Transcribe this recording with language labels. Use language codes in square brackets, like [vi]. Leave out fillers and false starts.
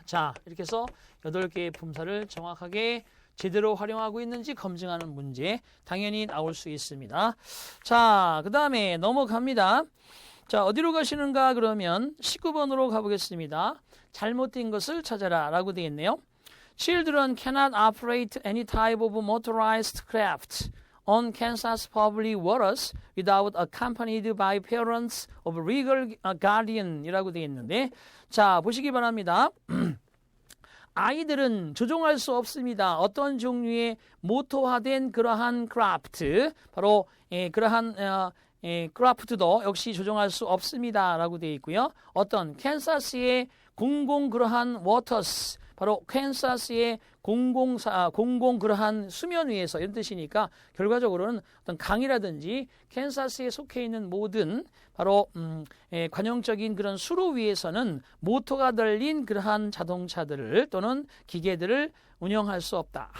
[ko] 자, 이렇게 해서 8개의 품사를 정확하게 제대로 활용하고 있는지 검증하는 문제 당연히 나올 수 있습니다. 자, 그 다음에 넘어갑니다. 자, 어디로 가시는가 그러면 19번으로 가보겠습니다. 잘못된 것을 찾아라 라고 되어 있네요. [en] Children cannot operate any type of motorized craft on Kansas public waters without accompanied by parents of legal guardian [ko] 이라고 되어 있는데, 자, 보시기 바랍니다. 아이들은 조종할 수 없습니다. 어떤 종류의 모토화된 그러한 크래프트, 바로 그러한 크래프트도 역시 조종할 수 없습니다 라고 되어 있고요. 어떤 캔사스의 공공 그러한 워터스, 바로 캔사스의 공공 그러한 수면 위에서 이런 뜻이니까 결과적으로는 어떤 강이라든지 캔사스에 속해 있는 모든 바로 관용적인 그런 수로 위에서는 모터가 달린 그러한 자동차들을 또는 기계들을 운영할 수 없다.